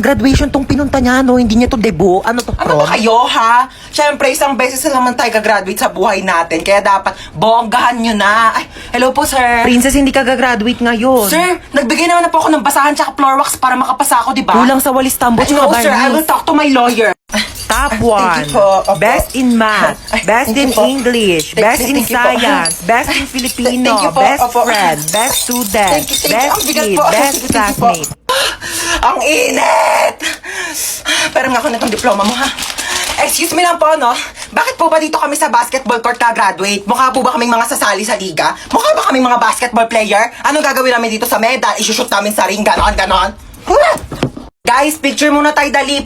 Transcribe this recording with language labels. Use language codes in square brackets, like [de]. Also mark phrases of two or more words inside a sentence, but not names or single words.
[tl] Graduation tong pinunta niya, no? Hindi niya to debut. Ano to, Ano prom? ba kayo, ha? Siyempre, isang beses na naman tayo gagraduate sa buhay natin, kaya dapat bonggahan nyo na. Ay, hello po, sir. Princess, hindi ka gagraduate ngayon. Sir, nagbigay naman na po ako ng basahan tsaka floor wax para makapasa ako, di ba? Kulang sa walis tambo, Ay, tsaka no, sir, [en] I will [tl] barnis. [en] talk to my lawyer. Top Thank 1. you [tl] po. Opo. [en] Best in math. [tl] Ay, [en] Best thank in you po. English. Best in Thank you po. science. Best in Filipino. Thank you po. Best [tl] Opo. [en] friend. Best student. Thank you. Best [tl] Ang bigat [en] kid. [tl] po. [en] Best Thank you po. classmate. [tl] Ang init! Pero nga ako nitong diploma mo, ha? [en] Excuse me [tl] lang po, no? Bakit po ba dito kami sa [en] basketball court [tl] ka-graduate? Mukha po ba kaming mga sasali sa liga? Mukha ba kaming mga [en] basketball player? [tl] Anong gagawin namin dito sa medal? Isushoot namin sa ring, ganon. Guys, picture muna tayo, dali.